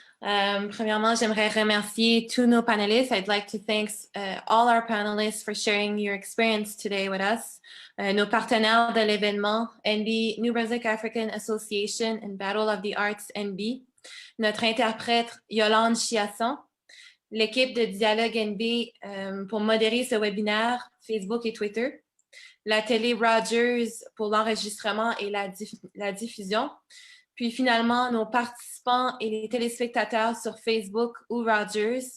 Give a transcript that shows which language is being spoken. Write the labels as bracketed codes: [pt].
[fr] Premièrement, j'aimerais remercier tous nos panélistes. [en] I'd like to thank all our panelists for sharing your experience today with us. [fr] Nos partenaires de l'événement, NB, New Brunswick African Association and Battle of the Arts NB, notre interprète Yolande Chiasson, l'équipe de Dialogue NB pour modérer ce webinaire, Facebook et Twitter, la télé Rogers pour l'enregistrement et la diffusion, puis finalement nos participants et les téléspectateurs sur Facebook ou Rogers.